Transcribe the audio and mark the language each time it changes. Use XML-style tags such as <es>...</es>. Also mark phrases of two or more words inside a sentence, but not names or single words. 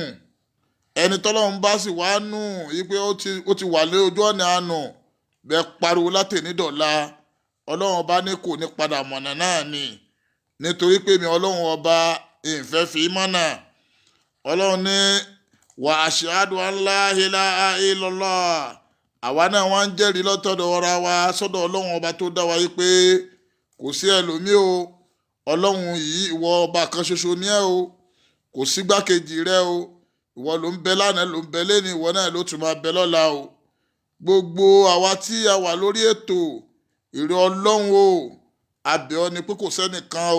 <yo>Ẹni tọ́lọ́run bá sì wá nù yí pé ó ti wà lé ojú ọ̀nà àánú, bẹ́ẹ̀ pariwo látẹ̀ní dọ̀la, Ọlọ́run ọba ní kò ní padà mọ̀nà náà ni, nítorí pé mi Ọlọ́run ọba ìfẹ́ fi mọ́nà. Ọlọ́run ní</yo> <ar>وأشهد أن لا إله إلا الله.</ar> <yo>Àwa náà wá ń jẹ́rìí lọ́tọ̀dọ̀ ọ̀ra wa sọ́dọ̀ Ọlọ́run ọba tó dá wa yí pé kò sí ẹlòmíì o. Ọlọ́run yìí, ìwọ ọba kan ṣoṣo ní ẹ o, kò sí gbákejì rẹ o. Ìwọ ló ń bẹ lánàá, ló ń bẹ lẹ́ni, ìwọ náà ló tún máa bẹ lọ́la o. Gbogbo àwa tí a wà lórí ètò, ìrẹ́ Ọlọ́run o, a bẹ̀ ọ́ ni pé kò sẹ́nìkan o.</yo>